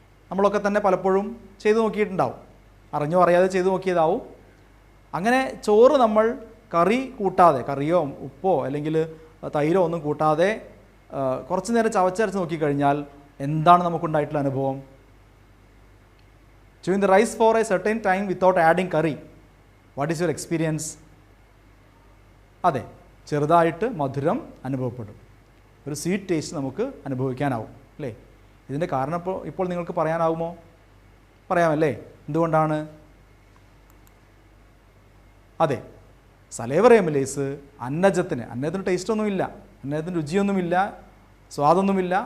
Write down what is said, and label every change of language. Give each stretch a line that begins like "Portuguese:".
Malayalam: നമ്മളൊക്കെ തന്നെ പലപ്പോഴും ചെയ്തു നോക്കിയിട്ടുണ്ടാവും, അറിഞ്ഞോ അറിയാതെ ചെയ്തു നോക്കിയതാവും. അങ്ങനെ ചോറ് നമ്മൾ കറി കൂട്ടാതെ, കറിയോ ഉപ്പോ അല്ലെങ്കിൽ തൈരോ ഒന്നും കൂട്ടാതെ കുറച്ച് നേരം ചവച്ചരച്ച് നോക്കിക്കഴിഞ്ഞാൽ എന്താണ് നമുക്കുണ്ടായിട്ടുള്ള അനുഭവം?
English: Chewing the rice for a certain time without adding curry, what is your experience?
Malayalam: അതെ, ചെറുതായിട്ട് മധുരം അനുഭവപ്പെടും, ഒരു സ്വീറ്റ് ടേസ്റ്റ് നമുക്ക് അനുഭവിക്കാനാവും അല്ലേ? ഇതിൻ്റെ കാരണം ഇപ്പോൾ നിങ്ങൾക്ക് പറയാനാവുമോ? പറയാമല്ലേ? എന്തുകൊണ്ടാണ്? അതെ, സലേവറി എമിലേസ് അന്നജത്തിന് ടേസ്റ്റൊന്നുമില്ല, അന്നജത്തിന് രുചിയൊന്നുമില്ല, സ്വാദൊന്നുമില്ല.